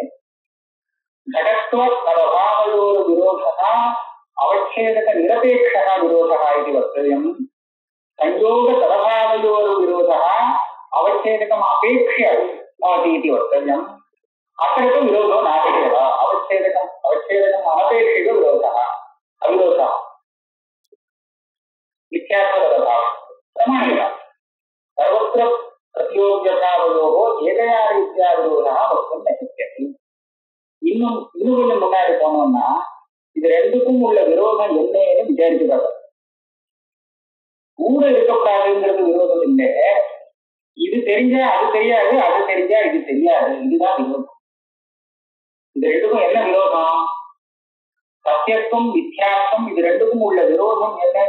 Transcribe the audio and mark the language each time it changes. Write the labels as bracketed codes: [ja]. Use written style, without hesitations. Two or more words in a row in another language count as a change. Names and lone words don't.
[sa] घटत्वतदभावयोर्विरोधः अवच्छेदकनिरपेक्षः विरोधः इति वक्तव्यम् संयोगतदभावयोर्विरोधः अवच्छेदकम् अपेक्ष्य भवति इति वक्तव्यम् अत्र तु विरोधो नास्त्येव अवच्छेदकम् अनपेक्षितो विरोधः अविरोधः मिथ्यात्वतदभावः प्रमाणेन सर्वत्र प्रतियोग्यभावयोः एकया रीत्या विरोधः वक्तुं न शक्यते [ta] இன்னும் கொஞ்சம் முன்னாடி போனோம்னா இது ரெண்டுக்கும் உள்ள விரோதம் என்னன்னு விசாரிச்சு பார்க்கணும் கூட இருக்கக்கூடாதுங்கிறது விரோதம் இல்லை இது தெரிஞ்சா அது தெரியாது அது தெரிஞ்சா இது தெரியாது இதுதான் விரோதம் இது ரெண்டுக்கும் என்ன விரோதம் [sa] सत्यत्वम् मिथ्यात्वम् [ta] இது ரெண்டுக்கும் உள்ள விரோதம் என்னன்னு